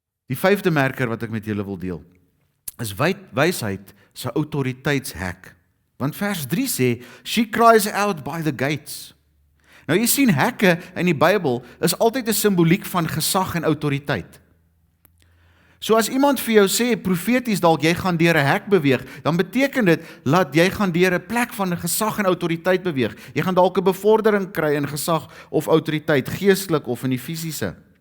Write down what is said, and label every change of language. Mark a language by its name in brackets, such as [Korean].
[Afrikaans] Die 5de merker wat ek met julle wil deel, is wysheid se autoriteitshek. Want vers 3 sê, [English] she cries out by the gates. [Afrikaans] Nou jy sien, hekke in die Bybel is altyd 'n simboliek van gesag en autoriteit. So as iemand vir jou sê, profeties dalk, jy gaan deur 'n hek beweeg, dan beteken dit, dat jy gaan deur 'n plek van gesag en autoriteit beweeg. Jy gaan dalk 'n bevordering kry in gesag of autoriteit, geestelik of in die fisiese.